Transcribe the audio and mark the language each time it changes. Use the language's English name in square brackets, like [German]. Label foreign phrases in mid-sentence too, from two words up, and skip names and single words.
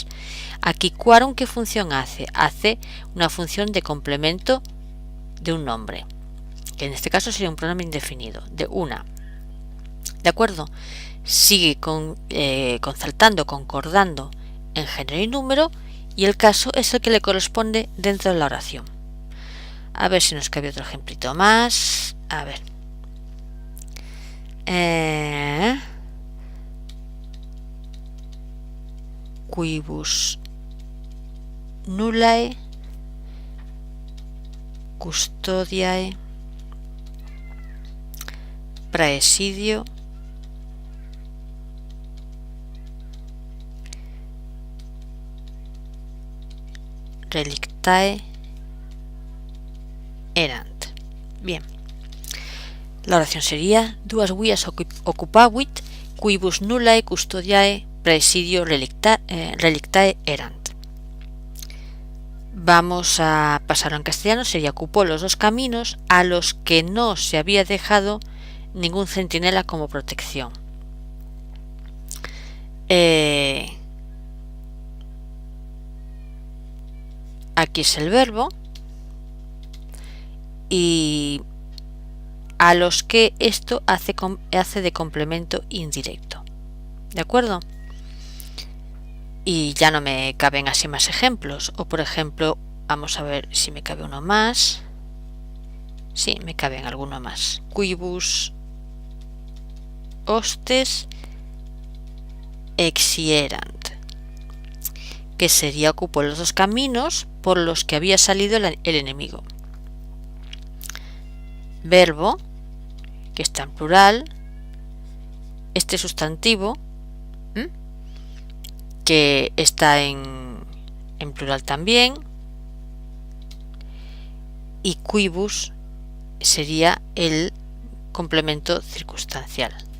[Spanish] Aquí quorum, ¿qué función hace? Hace una función de complemento de un nombre, que en este caso sería un pronombre indefinido, de una. ¿De acuerdo? Sigue concertando, concordando en género y número, y el caso es el que le corresponde dentro de la oración. A ver si nos cabe otro ejemplito más. A ver. [Latin] Quibus nullae custodiae praesidio relictae erant. [Spanish] Bien, la oración sería: [Latin] duas vias occupavit quibus nullae custodiae praesidio relictae erant. [Spanish] Vamos a pasarlo en castellano. Sería: ocupó los dos caminos a los que no se había dejado ningún centinela como protección. Aquí es el verbo, y a los que esto hace de complemento indirecto. ¿De acuerdo? Y ya no me caben así más ejemplos. O por ejemplo, vamos a ver si me cabe uno más. Sí, me caben alguno más. [Latin] Quibus hostes exierant, [Spanish] que sería: ocupó los dos caminos por los que había salido el enemigo. Verbo, que está en plural, este sustantivo, que está en plural también, y quibus sería el complemento circunstancial.